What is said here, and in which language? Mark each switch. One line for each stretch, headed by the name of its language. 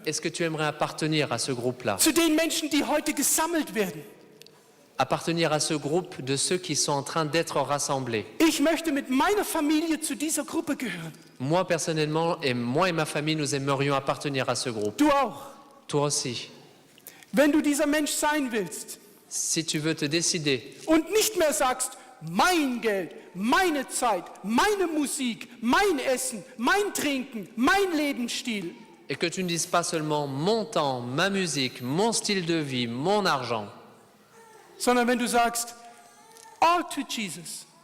French: Est-ce que tu aimerais appartenir à ce groupe-là?
German: Zu den Menschen, die heute gesammelt werden?
French: Appartenir à ce groupe de ceux qui sont en train d'être rassemblés?
German: Ich möchte mit meiner Familie zu dieser Gruppe gehören.
French: Moi, personnellement, et moi et ma famille, nous aimerions appartenir à ce groupe.
German: Du auch.
French: Toi aussi.
German: Wenn du dieser Mensch sein willst
French: Si tu veux te décider
German: und nicht mehr sagst, mein Geld, meine Zeit, meine Musik, mein Essen, mein Trinken, mein Lebensstil,
French: et que tu ne dises pas seulement mon temps, ma musique, mon style de vie, mon argent,
German: sondern wenn du sagst,
English: all to Jesus,